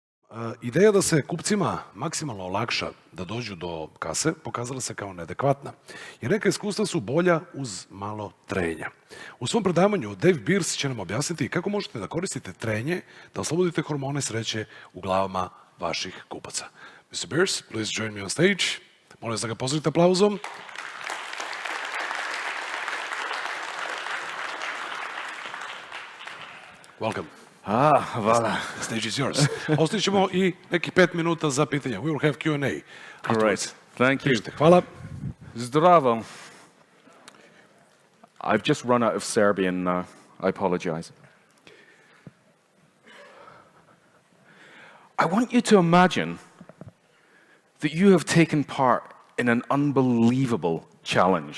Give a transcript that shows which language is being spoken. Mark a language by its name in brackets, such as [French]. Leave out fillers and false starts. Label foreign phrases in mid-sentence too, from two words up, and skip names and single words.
[Serbian] Ideja da se kupcima maksimalno olakša da dođu do kase pokazala se kao neadekvatna, jer neka iskustva su bolja uz malo trenja. U svom predavanju Dejv Birs će nam objasniti kako možete da koristite trenje da oslobodite hormone sreće u glavama vaših kupaca. [English] Mr. Birs, please join me on stage. [Serbian] Molim vas da ga pozdravite aplauzom. [English] Welcome. Voilà. The stage is yours. [Croatian] Ostavit ćemo i neki 5 minuta za pitanja. [English] We will have Q&A. Great. Thank you. [Serbian] Hvala. Zdravo. [English] I've just run out of Serbian now. I apologize. I want you to imagine that you have taken part in an unbelievable challenge.